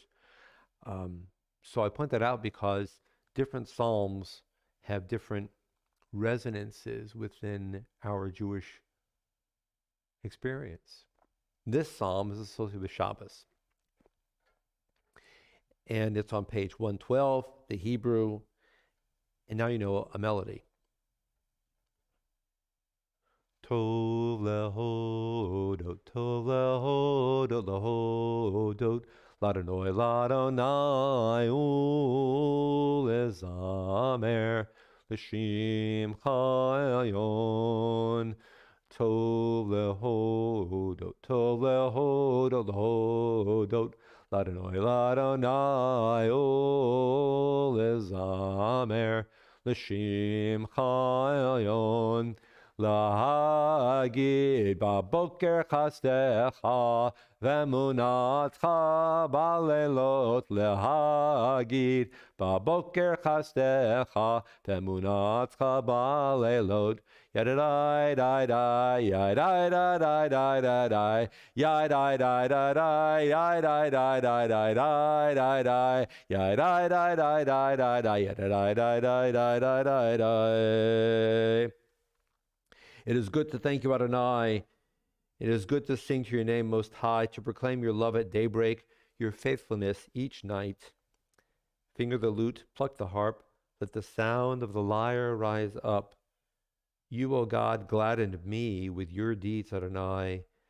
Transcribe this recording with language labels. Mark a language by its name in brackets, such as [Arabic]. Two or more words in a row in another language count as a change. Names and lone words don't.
[English] So I point that out because different psalms have different resonances within our Jewish experience. This psalm is associated with Shabbos. And it's on page 112, the Hebrew. And now you know a melody. [Hebrew] טוב להודות, טוב להודות, להודות, ליהוה, ליהוה, ולזמר, לשמך עליון. טוב להודות, טוב להודות, להודות, ליהוה, ליהוה, ולזמר, לשמך עליון. להגיד בבקר חסדך ואמונתך בלילות. להגיד בבקר חסדך ואמונתך בלילות. Yadadai dai dai yadai dai dai dai dai dai yadai dai dai dai yadai dai dai dai dai dai dai yadai dai dai dai dai dai yadai dai dai dai dai dai dai. [English] It is good to thank you, Adonai. It is good to sing to your name most high, to proclaim your love at daybreak, your faithfulness each night. Finger the lute, pluck the harp, let the sound of the lyre rise up. You, O God, gladdened me with your deeds, Adonai.